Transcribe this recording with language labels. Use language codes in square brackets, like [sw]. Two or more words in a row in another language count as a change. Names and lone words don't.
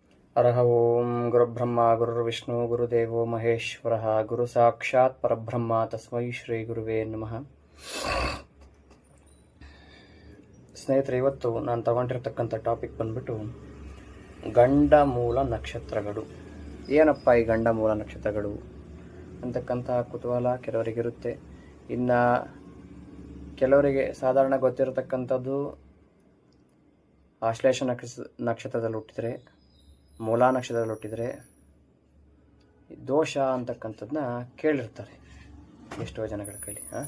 [sa] ಅರಹ ಓಂ ಗುರುಬ್ರಹ್ಮ ಗುರುರ್ವಿಷ್ಣು ಗುರುದೇವೋ ಮಹೇಶ್ವರ ಗುರು ಸಾಕ್ಷಾತ್ ಪರಬ್ರಹ್ಮ ತಸ್ಮೈ ಶ್ರೀ ಗುರುವೇ ನಮಃ. [kn] ಸ್ನೇಹಿತರೆ, ಇವತ್ತು ನಾನು ತಗೊಂಡಿರ್ತಕ್ಕಂಥ ಟಾಪಿಕ್ ಬಂದ್ಬಿಟ್ಟು ಗಂಡ ಮೂಲ ನಕ್ಷತ್ರಗಳು. ಏನಪ್ಪ ಈ ಗಂಡ ಮೂಲ ನಕ್ಷತ್ರಗಳು ಅಂತಕ್ಕಂಥ ಕುತೂಹಲ ಕೆಲವರಿಗಿರುತ್ತೆ. ಇನ್ನು ಕೆಲವರಿಗೆ ಸಾಧಾರಣ ಗೊತ್ತಿರತಕ್ಕಂಥದ್ದು ಆಶ್ಲೇಷ ನಕ್ಷತ್ರದಲ್ಲಿ ಹುಟ್ಟಿದರೆ, ಮೂಲ ನಕ್ಷತ್ರದಲ್ಲಿ ಹುಟ್ಟಿದರೆ ದೋಷ ಅಂತಕ್ಕಂಥದ್ದನ್ನ ಕೇಳಿರ್ತಾರೆ ಎಷ್ಟೋ ಜನಗಳ ಕೈಲಿ.